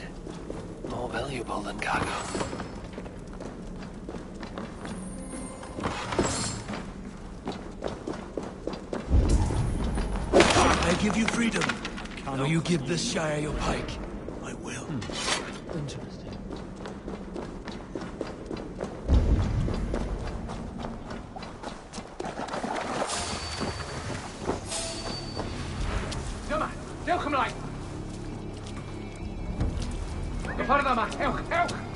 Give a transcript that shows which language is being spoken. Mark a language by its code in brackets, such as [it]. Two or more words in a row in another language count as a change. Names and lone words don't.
[en] More valuable than cargo. I give you freedom. Now you give this Shire your pike. I will. Interesting. [cy] Dyma, dewch ymlaen! Y ffordd yma, ewch, ewch!